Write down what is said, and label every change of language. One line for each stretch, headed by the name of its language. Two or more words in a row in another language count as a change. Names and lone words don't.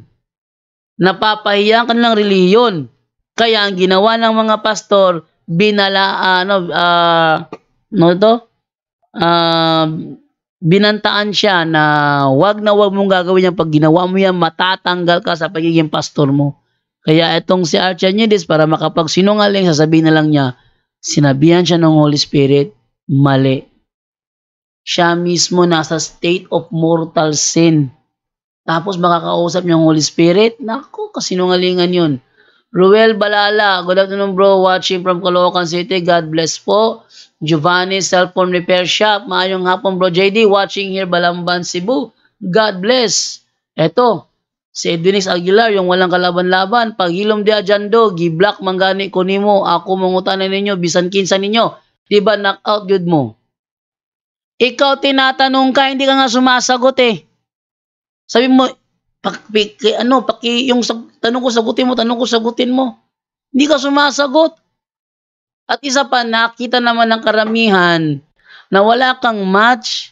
Filipino: Napapahiya ang kanilang relihiyon. Kaya ang ginawa ng mga pastor, binantaan siya na wag mong gagawin yan. Pag ginawa mo yan, matatanggal ka sa pagiging pastor mo. Kaya itong si Archanides, para makapagsinungaling, sasabihin na lang niya, sinabihan siya ng
English: Holy Spirit,
Filipino: mali. Siya mismo nasa
English: state of mortal sin.
Filipino: Tapos makakausap niya ng
English: Holy Spirit,
Filipino: naku, kasinungalingan yun.
English: Ruel Balala, good afternoon bro, watching from Caloocan City, God bless po. Giovanni Cellphone Repair Shop,
Cebuano: maayong hapon
English: bro JD, watching here Balamban, Cebu, God bless.
Filipino: Eto, si Edwinix Aguilar, yung walang kalaban-laban, paghilom di Ajando,
Cebuano: gi-block manggani ko nimo, ako mangutanan ninyo, bisan kinsa ninyo, diba knockout good mo?
Filipino: Ikaw tinatanong ka, hindi ka nga sumasagot eh. Sabi mo, yung tanong ko sagutin mo. Hindi ka sumasagot. At isa pa, nakita naman ng karamihan na wala kang match.